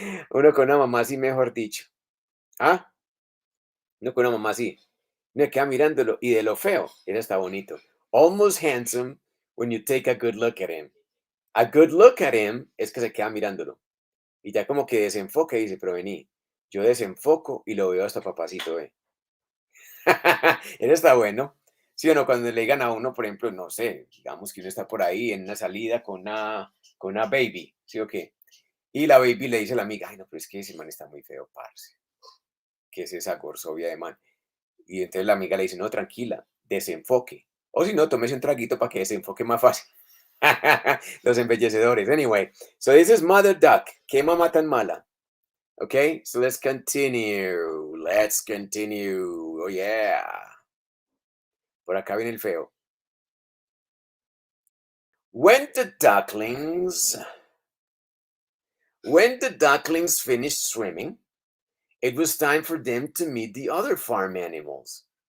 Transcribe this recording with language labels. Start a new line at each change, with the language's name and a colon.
Spanish: Uno con una mamá así, mejor dicho. ¿Ah? Uno con una mamá así. Uno queda mirándolo y de lo feo es hasta bonito.
English: Almost handsome when you take a good look at him. A good look at him
Spanish: es que se queda mirándolo. Y ya como que desenfoca y dice, pero vení, yo desenfoco y lo veo hasta papacito, ¿eh? Eso está bueno. Sí o no, cuando le digan a uno, por ejemplo, no sé, digamos que uno está por ahí en una salida con una baby, ¿sí o qué? Y la baby le dice a la amiga, ay, no, pero es que ese man está muy feo, parce. ¿Qué es esa gorzobia de man? Y entonces la amiga le dice, no, tranquila, desenfoque. O si no, tómese un traguito para que desenfoque más fácil. Los embellecedores.
English: Anyway, so this is Mother Duck.
Spanish: ¿Qué mamá tan mala?
English: Okay, so let's continue. Let's continue. Oh, yeah.
Spanish: Por acá viene el feo.
English: When the ducklings, when the ducklings finished swimming, it was time for them to meet the other farm animals.